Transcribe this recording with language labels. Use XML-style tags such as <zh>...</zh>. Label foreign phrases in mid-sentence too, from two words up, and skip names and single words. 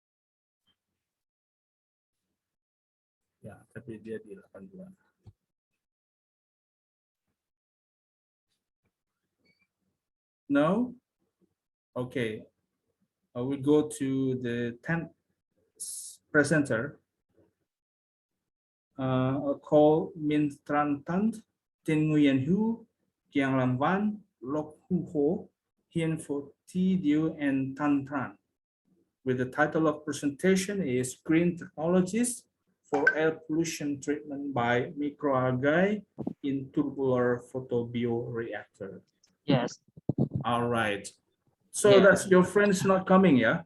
<id>Ya, tapi dia di 82.</id> <en>No? Okay. We go to the 10th presenter. Call Min Tran Tant, Tin Nguyen Hu, Kiang Lam Van, Lok Hu Ho, Hien Pho Thi Diu, and Tan Tran. With the title of presentation is Green Technologies for Air Pollution Treatment by Microalgae in Tubular Photobioreactor. Yes. All right. So Yeah. that's your friend's not coming, yeah?</en>